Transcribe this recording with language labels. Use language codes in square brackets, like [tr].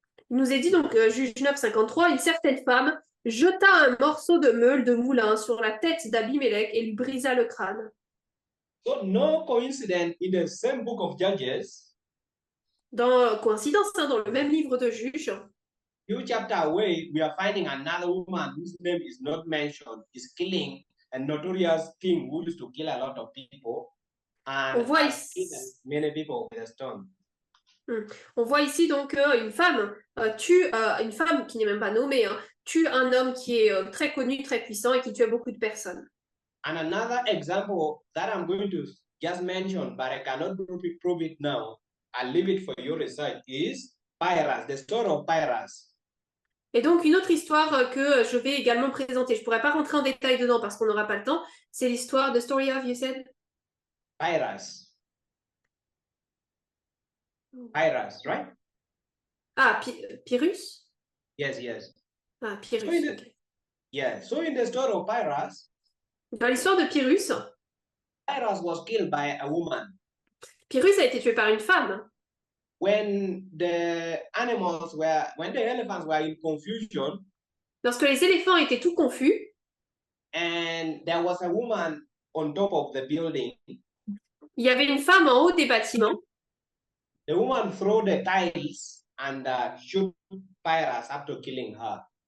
[fr] Il nous est dit donc, Juge 9, 53, une certaine femme jeta un morceau de meule de moulin sur la tête d'Abimelech et lui brisa le crâne. [en] So no coincidence in the same book of Judges. [fr] Dans coïncidence, hein, dans le même livre de Juges. [en] Few chapters away, we are finding another woman whose name is not mentioned, is killing a notorious king who used to kill a lot of people. And [fr] on voit ici, [en] many people with a stone. [fr] On voit ici donc une femme tue une femme qui n'est même pas nommée, hein, tue un homme qui est très connu, très puissant et qui tue beaucoup de personnes. [en] And another example that I'm going to just mention, but I cannot prove it now, I'll leave it for your research, is Pyrrhus, the story of Pyrrhus. [fr] Et donc une autre histoire que je vais également présenter, je ne pourrais pas rentrer en détail dedans parce qu'on n'aura pas le temps, c'est l'histoire de [en] Story of, you said? Pyrrhus. Pyrrhus, right? Ah, Pyrrhus? Yes, yes. Ah, Pyrrhus, so okay. Yeah, so in the story of Pyrrhus, [fr] Dans l'histoire de Pyrrhus, [en] Pyrrhus was killed by a woman. [fr] Pyrrhus a été tué par une femme. [en] When the elephants were in confusion, [fr] Lorsque les éléphants étaient tout confus, [en] and there was a woman on top of the building, [fr] il y avait une femme en haut des bâtiments. [en] the woman threw the tiles and shoot Pyrrhus after killing her.